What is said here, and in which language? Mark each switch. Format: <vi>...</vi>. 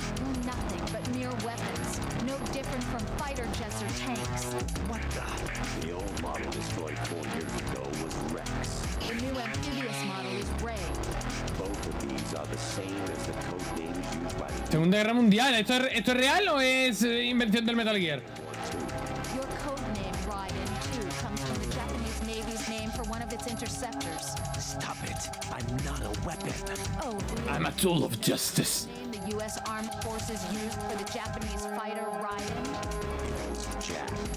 <en>You're nothing but mere weapons. No different from fighter jets or tanks. What the? The old model destroyed 4 years ago was Rex. The new amphibious model is Ray. Both of these are the same as the code names used by the</en> <es>Segunda Guerra Mundial. ¿Esto es real o es invención del Metal Gear?</es> <en>Your code name, Raiden, too, comes from the Japanese Navy's name for one of its interceptors. Stop it. I'm not a weapon. Oh, really? I'm a tool of justice. Name the U.S. Armed Forces used for the Japanese fighter Raiden. It was Jack.</en>